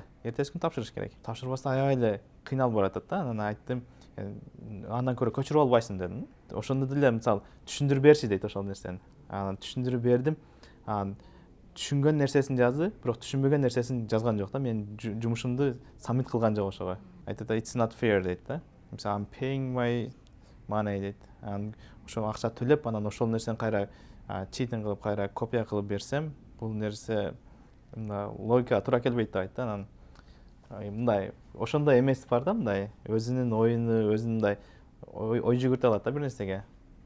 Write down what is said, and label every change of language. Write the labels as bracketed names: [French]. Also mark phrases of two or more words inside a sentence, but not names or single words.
[Kyrgyz] Эртеси күн тапшырыш керек. Тапшырбастан аябай эле кыйналып баратат да. Анан айттым, андан көрө көчүрүп албайсың дедим. Ошондо деле мисалы түшүндүрүп берчи дейт ошол нерсени. Анан түшүндүрүп бердим. Түшүнгөн нерсесин жазды, бирок түшүнбөгөн нерсесин жазган жок да. Мен жумушумду саммит кылган жок ошого. Айтат, [English] it's not fair [Kyrgyz] дейт да. Мисалы, [English] I'm paying my money дейт. [Kyrgyz] Ошо акча төлөп, анан ошол нерсени кайра читинг кылып, кайра копия кылып берсем, бул нерсе логикага туура келбейт деп айтты. Анан мындай ошондой эмес бар да, мындай өзүнүн оюну, өзүнүн мындай ой жүгүртө алат да бир нерсеге.